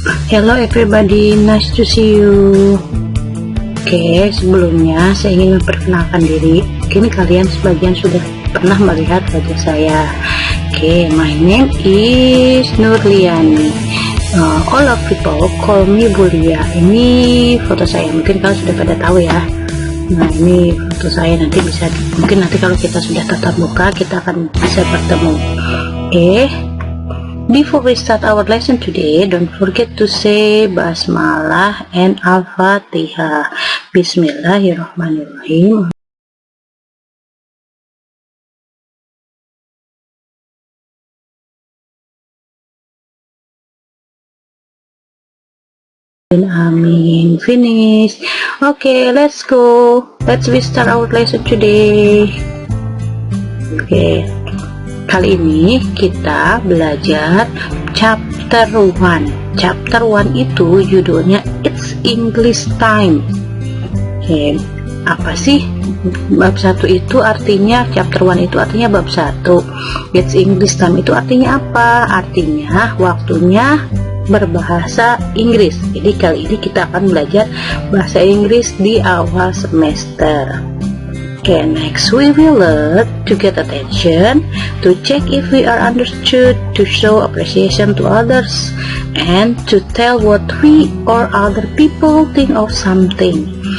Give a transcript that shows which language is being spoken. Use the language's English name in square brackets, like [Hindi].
[English] Hello everybody, nice to see you. [Indonesian] Oke, sebelumnya saya ingin memperkenalkan diri. Mungkin kalian sebagian sudah pernah melihat wajah saya. [English] Oke, my name is Nurliani. All of people call me Bulia. [Indonesian] Ini foto saya, mungkin kalian sudah pada tahu ya. Nah, ini foto saya, nanti bisa, mungkin nanti kalau kita sudah tatap muka kita akan bisa bertemu. [English] Before we start our lesson today, don't forget to say Basmalah and Al-Fatihah. [Arabic] Bismillahirrahmanirrahim. [English] Amin. Finish. Okay, let's go. Let's start our lesson today. [Indonesian] Kali ini kita belajar chapter 1. Chapter 1 itu judulnya [English] It's English Time. [Indonesian] Apa sih bab 1 itu artinya? Chapter 1 itu artinya bab 1. [English] It's English Time [Indonesian] itu artinya apa? Artinya waktunya berbahasa Inggris. Jadi kali ini kita akan belajar bahasa Inggris di awal semester. [English] Next we will learn to get attention, to check if we are understood, to show appreciation to others, and to tell what we or other people think of something.